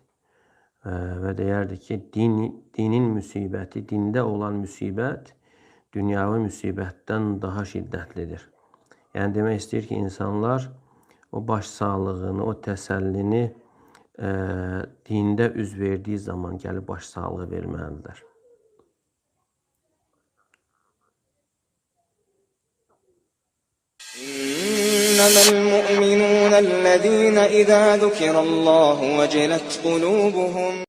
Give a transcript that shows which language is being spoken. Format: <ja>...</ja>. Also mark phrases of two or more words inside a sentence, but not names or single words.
<az>Və deyərdi ki, dinin müsibəti, dində olan müsibət dünyavi müsibətdən daha şiddətlidir. Yəni demək istəyir ki, insanlar o başsağlığını, o təsəllini dində üz verdiyi zaman gəlib başsağlığı verməlidirlər.</az> <ar>إنما المؤمنون الذين إذا ذكر الله وجلت قلوبهم</ar>